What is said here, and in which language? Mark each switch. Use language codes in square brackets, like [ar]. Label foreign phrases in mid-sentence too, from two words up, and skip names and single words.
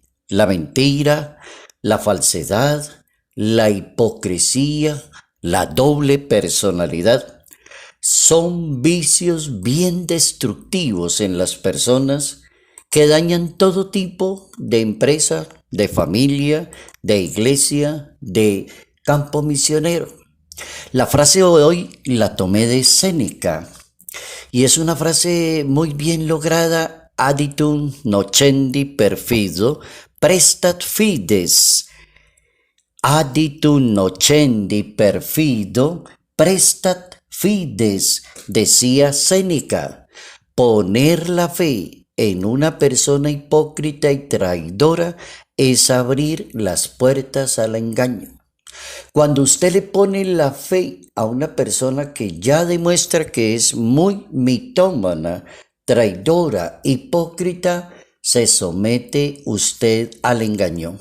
[es] La mentira, la falsedad, la hipocresía, la doble personalidad, son vicios bien destructivos en las personas que dañan todo tipo de empresa, de familia, de iglesia, de campo misionero. La frase de hoy la tomé de Séneca y es una frase muy bien lograda: [la] aditum nocendi perfido prestat fides. Aditum nocendi perfido prestat fides, [es] decía Séneca. Poner la fe en una persona hipócrita y traidora es abrir las puertas al engaño. Cuando usted le pone la fe a una persona que ya demuestra que es muy mitómana, traidora, hipócrita, se somete usted al engaño.